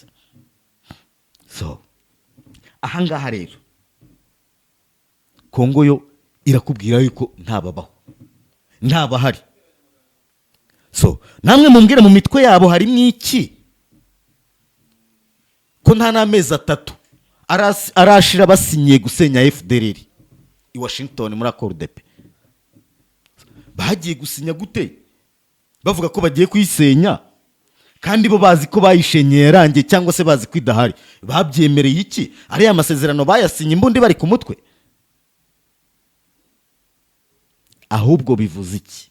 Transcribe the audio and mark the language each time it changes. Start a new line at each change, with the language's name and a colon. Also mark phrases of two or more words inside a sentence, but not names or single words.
Kinyarwanda: So ahangaha rero Kongo yo irakubwira yuko ntababaho, ntabahari. So namwe mumbwire mu mitwe yabo harimo iki? Ko nta n'amezi 3 arashira basinyiye gusenya FDLR i Washington muri
French: accord de paix.
Kinyarwanda: Bagiye gusinya gute bavuga ko bagiye kuyisenya kandi bo bazi ko bayishenye yarangiye cyangwa se bazi ko idahari? Babyemereye iki? Ariya amasezerano bayasinye imbundi bari ku mutwe? Ahubwo bivuze iki?